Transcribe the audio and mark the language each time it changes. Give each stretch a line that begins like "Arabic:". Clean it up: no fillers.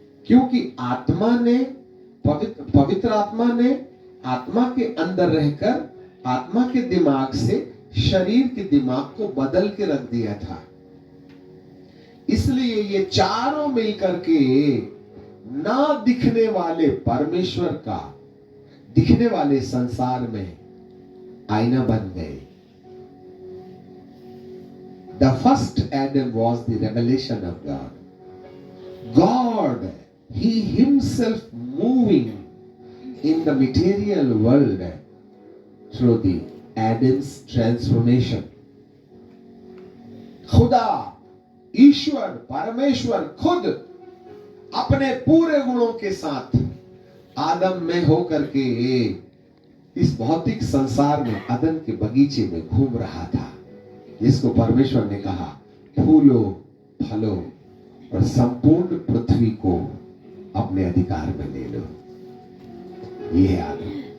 Hindi: क्योंकि आत्मा ने पवित्र आत्मा ने आत्मा के अंदर रहकर आत्मा के दिमाग से शरीर के दिमाग को बदल के रख दिया था। इसलिए ये चारों मिलकर के ना दिखने वाले परमेश्वर का दिखने वाले संसार में आईना बन गए।
English: The first Adam was the revelation of God. God, He Himself moving in the material world through the Adam's transformation.
Hindi: खुदा ईश्वर परमेश्वर खुद अपने पूरे गुणों के साथ आदम में होकर के इस भौतिक संसार में अदन के बगीचे में घूम रहा था, जिसको परमेश्वर ने कहा फूलो फलो और संपूर्ण पृथ्वी को अपने अधिकार में ले लो। ये है आदम।